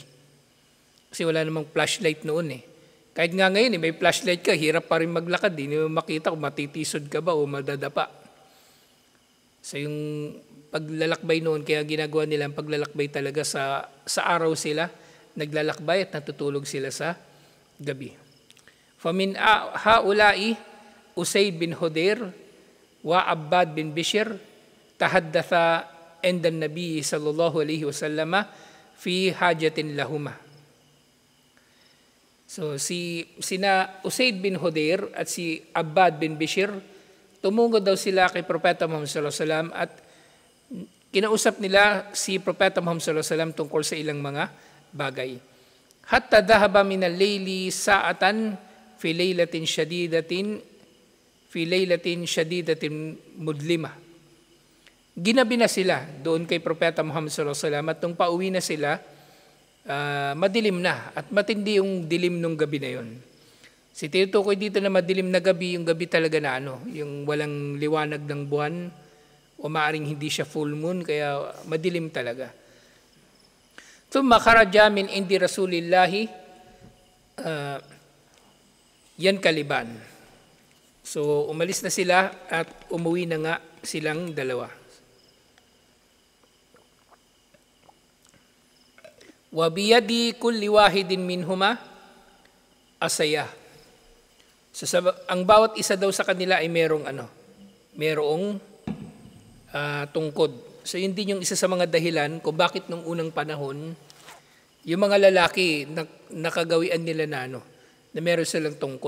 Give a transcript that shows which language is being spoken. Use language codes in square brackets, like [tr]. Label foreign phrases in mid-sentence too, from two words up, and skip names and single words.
[tl] Kasi wala namang flashlight noon eh. Kahit nga ngayon may flashlight ka, hirap pa rin maglakad. Hindi mo makita kung matitisod ka ba o madadapa. So yung paglalakbay noon, kaya ginagawa nila ang paglalakbay talaga sa araw sila, naglalakbay at natutulog sila sa gabi. [ar] فمن هؤلاء أسيد بن حضير وعباد بن بشر تحدثا عند النبي صلى الله عليه وسلم في حاجة لهما. [tl] So sina Usayd bin Hudayr at si Abbad bin Bishr, tumungod daw sila kay Propeta Muhammad [ar] صلى الله عليه وسلم [tl] at kinausap nila si Propeta Muhammad [ar] صلى الله عليه وسلم [tl] tungkol sa ilang mga bagay. [ar] حتى ذهب من الليل ساعة في ليلة شديدة مظلمة. [tl] Ginabi na sila doon kay Propeta Muhammad [ar] صلى الله عليه وسلم [tl] at nung pauwi na sila, madilim na at matindi yung dilim nung gabi na yon. Si tinutukoy dito na madilim na gabi, yung gabi talaga na yung walang liwanag ng buwan o maaring hindi siya full moon, kaya madilim talaga. [ar] ثم خرجا من عند رسول الله ينقلبان. [tl] So umalis na sila at umuwi na nga silang dalawa. [ar] وبيد كل واحد منهما عصا. [tl] So ang bawat isa daw sa kanila ay merong tungkod. So yun din yung isa sa mga dahilan kung bakit nung unang panahon yung mga lalaki nakagawian nila na meron silang tungkod.